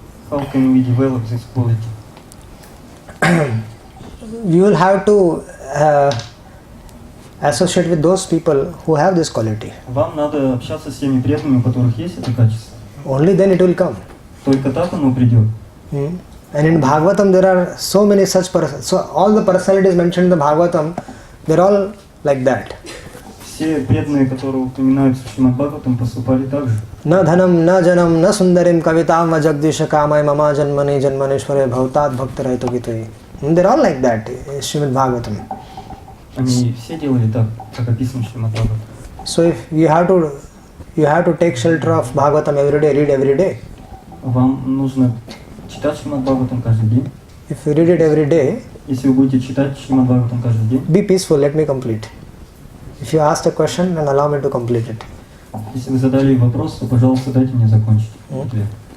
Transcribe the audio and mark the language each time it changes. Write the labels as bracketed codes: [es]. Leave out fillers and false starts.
[en] How can we develop this quality? You will have to associate with those people who have this quality. [ru] Вам надо общаться с теми преданными, у которых есть это качество. [en] Only then it will come. [ru] Только так оно придет. [en] And in Bhagavatam there are so many such so all the personalities mentioned in the Bhagavatam, they're all like that. [ru] Все преданные, которые упоминаются в Шримад Бхагаватам, поступали так же. [sa] Na dhanam, na janam, na sundarim kavitam va jagdisha kamai mama janmani janmaneshware bhavtat bhaktarayito gitoi. [en] They're all like that, Srimad Bhagavatam. [ru] Они все делали так, как описано в Шримад Бхагаватам. [en] So if you have to take shelter of Bhagavatam every day, read every day. [ru] Вам нужно читать Шримад Бхагаватам каждый день. [en] If you read it every day, [ru] Если вы будете читать Шримад Бхагаватам каждый день, [en] be peaceful, let me complete. If you asked a question, then allow me to complete it. [ru] если вы задали вопрос, то, пожалуйста, дайте мне закончить ответ.